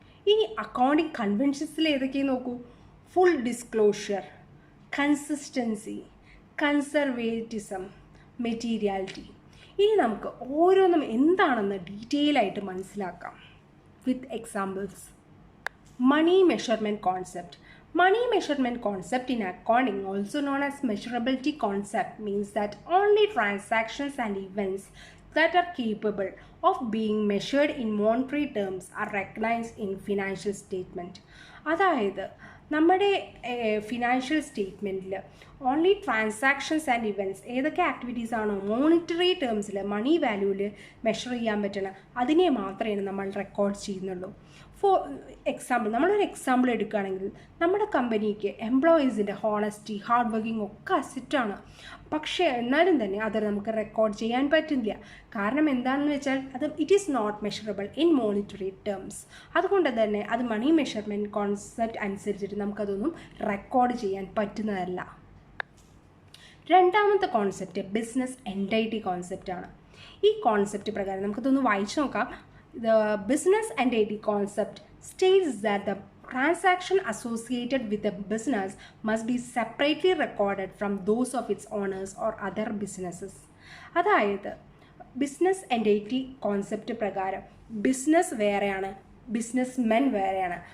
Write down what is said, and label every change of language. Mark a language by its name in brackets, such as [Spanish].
[Malayalam] ഇനി അക്കൗണ്ടിങ് കൺവെൻഷൻസിൽ ഏതൊക്കെയാണ് നോക്കൂ: full disclosure, consistency, conservatism, materiality. ഇനി നമുക്ക് ഓരോന്നും എന്താണെന്ന് ഡീറ്റെയിൽ ആയിട്ട് മനസ്സിലാക്കാം [English] With examples. [Malayalam] Money measurement concept. [English] Money measurement concept in accounting, also known as measurability concept, means that only transactions and events that are capable of being measured in monetary terms are recognized in financial statement. [Malayalam] അതായത് നമ്മുടെ financial സ്റ്റേറ്റ്മെൻറ്റിൽ only transactions and events ഏതൊക്കെ activities ആണോ monetary ടേംസിൽ മണി വാല്യൂവിൽ measure ചെയ്യാൻ പറ്റണം അതിനെ മാത്രമേ നമ്മൾ record ചെയ്യുന്നുള്ളൂ. ഫോർ എക്സാമ്പിൾ, നമ്മളൊരു എക്സാമ്പിൾ എടുക്കുകയാണെങ്കിൽ നമ്മുടെ കമ്പനിക്ക് എംപ്ലോയീസിൻ്റെ ഹോണസ്റ്റി, ഹാർഡ് വർക്കിംഗ് ഒക്കെ അസറ്റാണ്. പക്ഷേ എന്നാലും തന്നെ അത് നമുക്ക് റെക്കോർഡ് ചെയ്യാൻ പറ്റില്ല. കാരണം എന്താണെന്ന് വെച്ചാൽ [English] It is not measurable in monetary terms. [Malayalam] അതുകൊണ്ട് തന്നെ അത് മണി മെഷർമെൻറ്റ് കോൺസെപ്റ്റ് അനുസരിച്ചിട്ട് നമുക്കതൊന്നും റെക്കോർഡ് ചെയ്യാൻ പറ്റുന്നതല്ല. രണ്ടാമത്തെ കോൺസെപ്റ്റ് ബിസിനസ് എൻറ്റിറ്റി കോൺസെപ്റ്റാണ്. ഈ കോൺസെപ്റ്റ് പ്രകാരം നമുക്കതൊന്ന് വായിച്ചു നോക്കാം. [English] The business entity concept states that the transaction associated with a business must be separately recorded from those of its owners or other businesses. [Malayalam] അതായത് ബിസിനസ് എൻറ്റിറ്റി കോൺസെപ്റ്റ് പ്രകാരം business വേറെയാണ്, business men വേറെയാണ്.